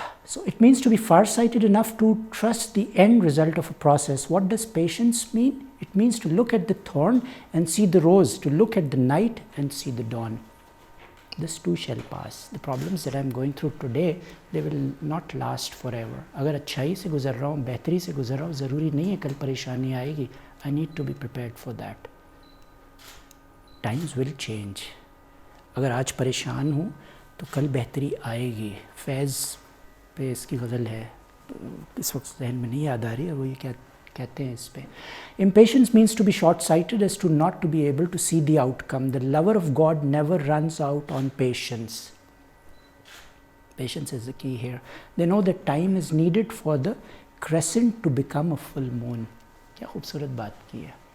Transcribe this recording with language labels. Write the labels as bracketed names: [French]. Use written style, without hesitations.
[English] So it means to be far-sighted enough to trust the end result of a process. What does patience mean? It means to look at the thorn and see the rose, to look at the night and see the dawn. This too shall pass. The problems that I am going through today, they will not last forever. [Urdu] اگر اچھائی سے گزر رہا ہوں, بہتری سے گزر رہا ہوں, ضروری نہیں ہے کل پریشانی آئے گی. [English] I need to be prepared for that. Times will change. [Urdu] اگر آج پریشان ہوں تو کل بہتری آئے گی. فیض پہ اس کی غزل ہے, اس وقت ذہن میں نہیں یاد آ رہی ہے, وہ یہ کہتے ہیں اس پہ. [English] Impatience means to be short-sighted as to not to be able to see the outcome. The lover of God never runs out on patience. Patience is the key here. They know that time is needed for the crescent to become a full moon. [Urdu] کیا خوبصورت بات کی ہے.